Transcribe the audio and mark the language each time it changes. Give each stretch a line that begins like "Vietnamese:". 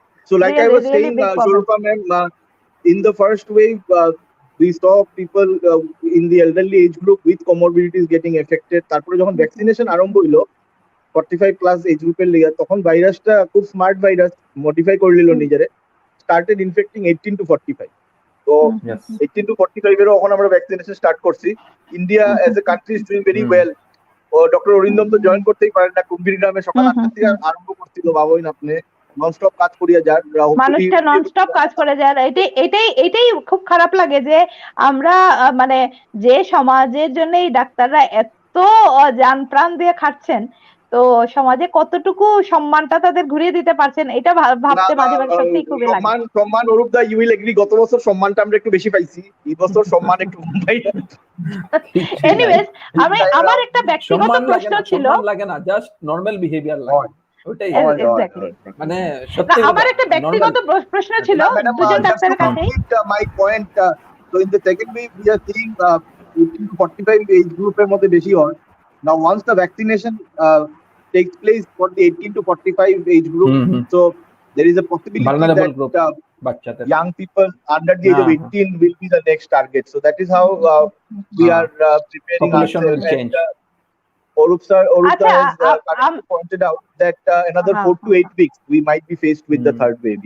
English: So like I was saying, Swarupa ma'am, in the first wave, we saw people in the elderly age group with comorbidities getting affected.
Bangla: তারপরে যখন vaccination আরম্ভ হইলো 45 plus age গ্রুপের লিগে, তখন ভাইরাসটা খুব স্মার্ট ভাইরাস মডিফাই করে নিল নিজেরে,
English: Started infecting 18 to 45.
Bangla: তো 18 to 45 এরও এখন আমরা ভ্যাকসিনেশন স্টার্ট করছি।
English: India as a country is doing very well.
Bangla: O doctor Arindam তো জয়েন করতেই পারেন না, কুম্ভীর গ্রামে সকাল 8টা থেকে আরম্ভ করছিল, ভাবোই না আপনি, ননস্টপ কাজ করিয়া যান, মানুষটা ননস্টপ কাজ করে যান। এটাই খুব খারাপ লাগে যে আমরা মানে যে সমাজের জন্য এই ডাক্তাররা এত জান প্রাণ দিয়ে খাটছেন, তো সমাজে কতটুকু সম্মানটা তাদের ঘুরিয়ে দিতে পারছেন, এটা ভাবতে মাঝে মাঝে সত্যি খুবই লাগে। সম্মান অরূপ দা,
English: you will agree,
Bangla: গত বছর সম্মানটা আমরা একটু বেশি পাইছি, এই বছর সম্মান একটু কম পাই। এনিওয়েজ, আমার একটা ব্যক্তিগত প্রশ্ন ছিল, লাগে না, জাস্ট নরমাল বিহেভিয়ার লাগে, ওটাই মানে সত্যি। আমার একটা ব্যক্তিগত প্রশ্ন ছিল দুজন ডাক্তারের কাছে।
English: my point, so in the second wave we are seeing 18 to 45 age
Bangla: গ্রুপের মধ্যে বেশি হয়।
English: Now once the vaccination takes place for the 18 to 45 age group, so there is a possibility that young people under the age of 18 will be the next target. So that is how we are preparing ourselves. And Arup sir has pointed out that another 4 to 8 weeks we might be faced with the third wave.